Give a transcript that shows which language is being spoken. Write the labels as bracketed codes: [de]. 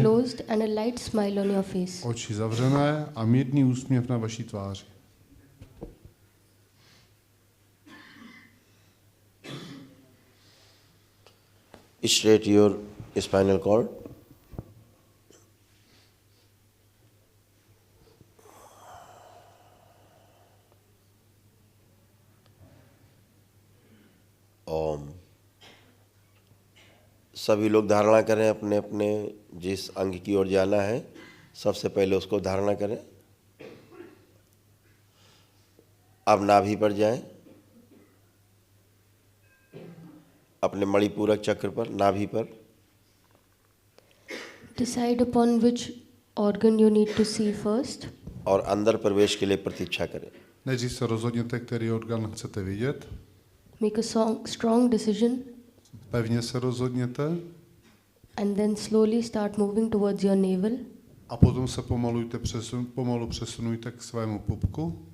[en] closed, and a light smile on your face. [cs] oči zavřené a mírný úsměv na vaší tváři. [en] Straight your spinal cord. [hi] ओम। सभी लोग धारणा करें अपने अपने जिस अंग की ओर जाना है, सबसे पहले उसको धारणा करें। अब नाभि पर जाएं, अपने मणिपूरक चक्र पर, नाभि पर। [en] Decide upon which organ you need to see first. [hi] और अंदर प्रवेश के लिए प्रतीक्षा करें। [cs] Nejdřív se rozhodněte, který orgán chcete vidět. [en] Make a strong decision, [cs] Pevně se rozhodněte [en] and then slowly start moving towards your navel [cs] a potom se pomalu přesunujte k svému pupku